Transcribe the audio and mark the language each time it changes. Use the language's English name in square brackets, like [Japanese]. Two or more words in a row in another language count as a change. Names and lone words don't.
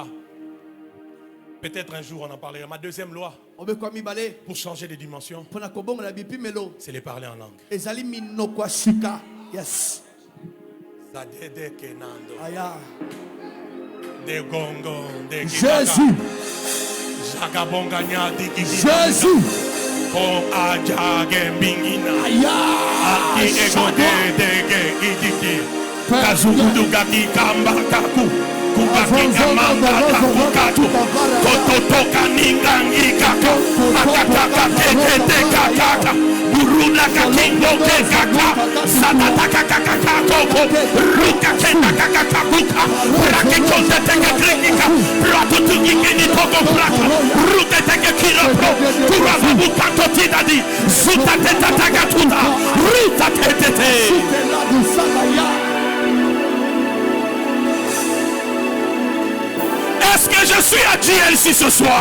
[French] Peut-être un jour on en parlera. Ma deuxième loi, pour changer de dimension, c'est les parler en langue. Jésus. Oh ajage bingina aki egode dege idiki kazukudu gaki kamba kaku kugaki kamamba kaku katu kototoka ningangi kaka akataka tete kaka buruna kakingo kaka satataka kaka koko ruka kenda kaka kakuka rakikonde teke krikika pratutu ngini toko praka ruka teke kiropro turavuka totidadi sutateta tagatuta ruta tete. Est-ce que je suis à GLC ce soir?